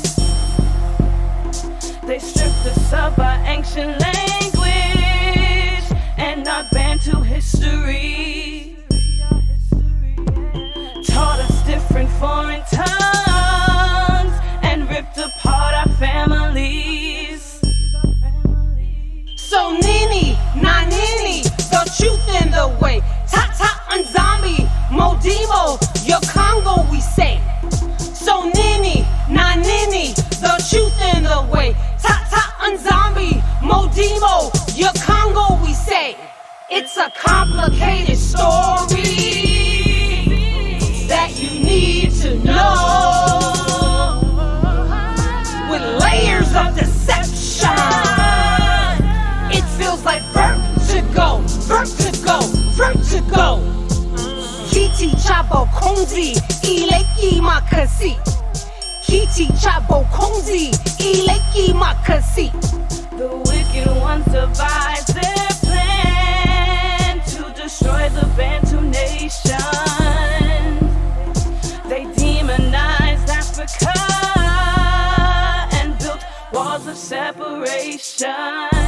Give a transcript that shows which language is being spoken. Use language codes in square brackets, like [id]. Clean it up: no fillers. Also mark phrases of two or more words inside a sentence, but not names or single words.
[en] They stripped us of our ancient language and our Bantu history. Taught us different foreign tongues and ripped apart our families. [ln] So nini, na nini, [en] the truth and the way. Tata Nzami, Modimo, your Congo we say. [ln] So nini, na nini, [en] the truth and the way. Tata Nzami, Modimo, your Congo we say. It's a complicated story that you need to know, with layers of deception. It feels like vertigo, vertigo, vertigo. [sw] Kiti cha [ln] bokonzi, ileki makasi. [sw] Kiti cha [ln] bokonzi, ileki makasi. [en] The wicked ones devise their plan to destroy the Bantu nation. They demonized Africa and built walls of separation.